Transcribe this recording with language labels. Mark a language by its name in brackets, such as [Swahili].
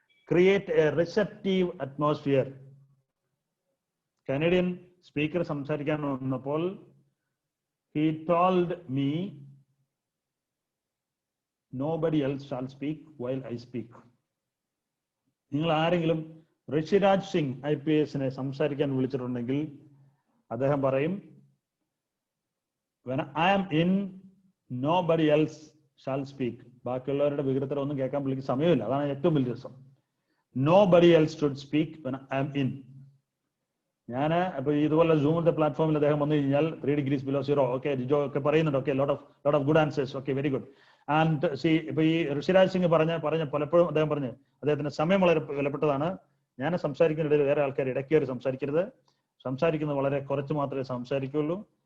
[English] Create a receptive atmosphere. Canadian speaker [Malayalam] സംസാരിക്കാൻ വന്നപ്പോൾ [English] he told me nobody else shall speak while I speak. [Malayalam] നിങ്ങൾ ആരെങ്കിലും ഋഷിരാജ് സിംഗ് IPSനെ സംസാരിക്കാൻ വിളിച്ചിട്ടുണ്ടെങ്കിൽ അദ്ദേഹം പറയും [English] when I am in, nobody else shall speak. [Malayalam] ബാക്കിയുള്ളവരുടെ വികൃതരം ഒന്നും കേൾക്കാൻ പുള്ളിക്ക് സമയമില്ല. അതാണ് ഏറ്റവും വലിയ രസം. [English] Nobody else should speak when I am in. [Malayalam] ഞാൻ ഇപ്പൊ ഇതുപോലെ സൂമിന്റെ പ്ലാറ്റ്ഫോമിൽ അദ്ദേഹം വന്നു കഴിഞ്ഞാൽ [English] 3 degrees below zero. [Malayalam] Okay Jijo ഒക്കെ പറയുന്നുണ്ട്. [English] Okay lot of good answers. Okay very good. [Malayalam] And C ഇപ്പൊ ഈ ഋഷിരാജ് സിംഗ് പറഞ്ഞ പലപ്പോഴും അദ്ദേഹം പറഞ്ഞു അദ്ദേഹത്തിന്റെ സമയം വളരെ വിലപ്പെട്ടതാണ്. ഞാൻ സംസാരിക്കുന്നിടയിൽ വേറെ ആൾക്കാർ ഇടയ്ക്ക് കയറി സംസാരിക്കരുത്. സംസാരിക്കുന്നത് വളരെ കുറച്ച് മാത്രമേ സംസാരിക്കുള്ളൂ.